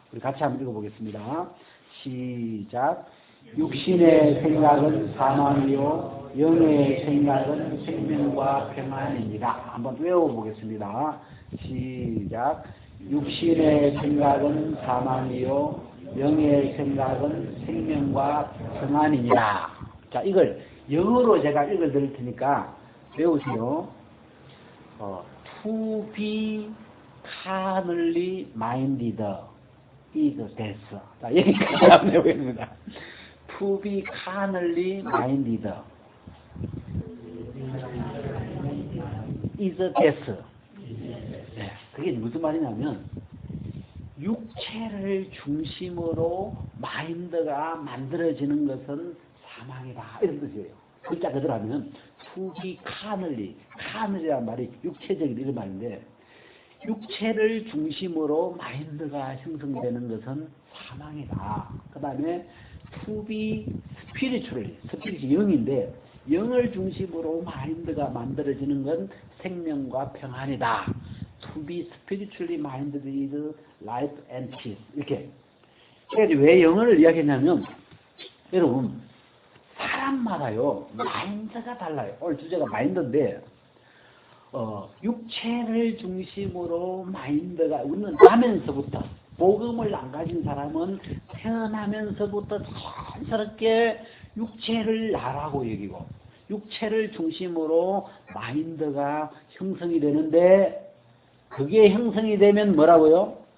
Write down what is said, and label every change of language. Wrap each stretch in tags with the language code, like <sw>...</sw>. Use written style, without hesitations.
<ko>우리 같이 한번 읽어보겠습니다. 시작. 육신의 생각은 사망이요, 영의 생각은 생명과 평안이니라. 한번 외워보겠습니다. 시작. 육신의 생각은 사망이요, 영의 생각은 생명과 평안이니라. 자, 이걸 영어로 제가 읽어드릴 테니까 외우세요.</ko> <en>To be carnally minded is death.</en> <ko>자, 여기까지 한번 해보겠습니다.</ko> <en>To be carnally minded is death.</en> <ko>네, 그게 무슨 말이냐면, 육체를 중심으로 마인드가 만들어지는 것은 사망이다, 이런 뜻이에요. 글자 그대로 하면</ko> <en>to be carnally</en> <ko>라는 말이 육체적인 이런 말인데, 육체를 중심으로 마인드가 형성되는 것은 사망이다. 그 다음에</ko> <en>to be spiritually,</en> <ko>스피릿이 영인데 영을 중심으로 마인드가 만들어지는 건 생명과 평안이다.</ko> <en>To be spiritually minded is life and peace.</en> <ko>이렇게. 그래서 왜 영어를 이야기했냐면, 여러분, 사람마다요, 마인드가 달라요. 오늘 주제가 마인드인데, 육체를 중심으로 마인드가, 우리는 나면서부터, 복음을 안 가진 사람은 태어나면서부터 자연스럽게 육체를 나라고 여기고, 육체를 중심으로 마인드가 형성이 되는데, 그게 형성이 되면 뭐라고요?</ko>